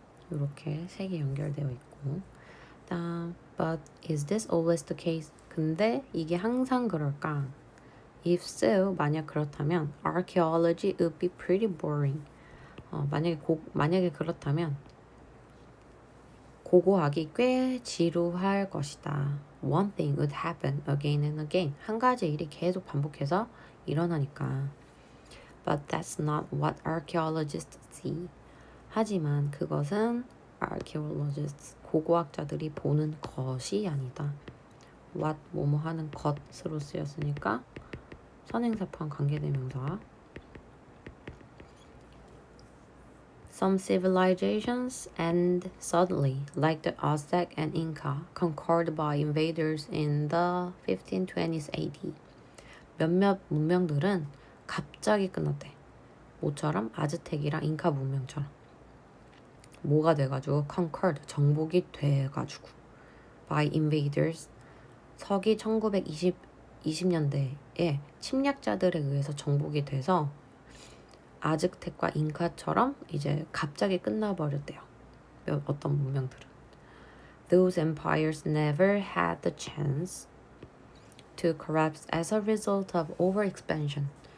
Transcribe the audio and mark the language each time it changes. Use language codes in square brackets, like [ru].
[ko] 이렇게 세 개 연결되어 있고 [en] But is this always the case? [ko] 근데 이게 항상 그럴까? [en] If so, [ko] 만약 그렇다면 [en] archaeology would be pretty boring. [ko] 만약에 그렇다면 고고하기 꽤 지루할 것이다. [en] One thing would happen again and again. [ko] 한 가지 일이 계속 반복해서 일어나니까. [en] But that's not what archaeologists see. [ko] 하지만 그것은 archaeologists, 고고학자들이 보는 것이 아니다. what, 뭐뭐 하는 것으로 쓰였으니까 선행사 포함 관계대명사. [en] Some civilizations end suddenly, like the Aztec and Inca, conquered by invaders in the 1520s AD. [ko] 몇몇 문명들은 갑자기 끝났대. 뭐처럼? 아즈텍이랑 인카 문명처럼. 뭐가 돼가지고 conquered, 정복이 돼가지고 [en] by invaders, [ko] 서기 1920년대에 침략자들에 의해서 정복이 돼서 아즈텍과 잉카처럼 이제 갑자기 끝나버렸대요. 어떤 문명들은. [en] Those empires never had the chance to collapse as a result of overexpansion.